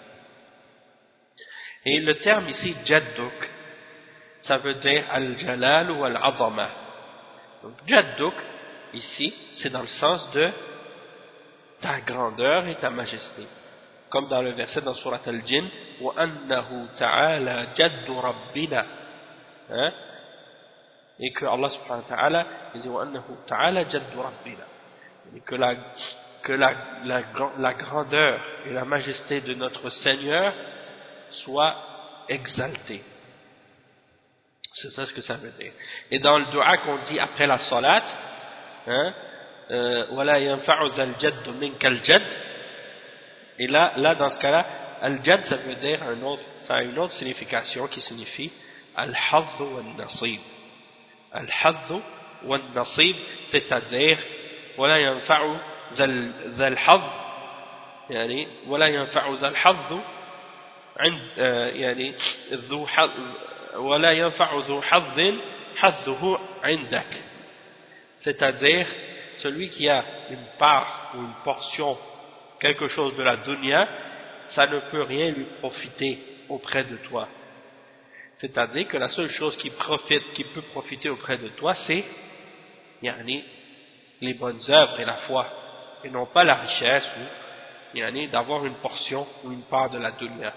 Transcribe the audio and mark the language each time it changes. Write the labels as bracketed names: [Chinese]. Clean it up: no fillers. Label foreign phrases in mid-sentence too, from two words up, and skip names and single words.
[French] Et le terme ici, jadduk, ça veut dire al-jalal ou al-azama. Donc jadduk ici c'est dans le sens de ta grandeur et ta majesté, comme dans le verset dans surat al-Jinn [Arabic] وأنه تعالى جد ربنا, [French] et que Allah [Arabic] سبحانه وتعالى [French] dit [Arabic] وأنه تعالى جد ربنا, [French] et que la grandeur et la majesté de notre Seigneur soit exaltée. C'est ça ce que ça veut dire. Et dans le dua qu'on dit après la salat, [Arabic] ولا ينفع ذا الجد منك الجد, [French] et là dans ce cas-là, al jadd ça veut dire ça a une autre signification qui signifie [Arabic] الحظ والنصيب. الحظ والنصيب, [French] c'est-à-dire [Arabic] ولا ينفع ذا الحظ، ولا ينفع ذا الحظ ذو حظ ولا ينفع ذو حظ حظه عندك, [French] c'est-à-dire celui qui a une part ou une portion, quelque chose de la dunya, ça ne peut rien lui profiter auprès de toi. C'est-à-dire que la seule chose qui peut profiter auprès de toi, c'est les bonnes œuvres et la foi, et non pas la richesse ou d'avoir une portion ou une part de la dunya.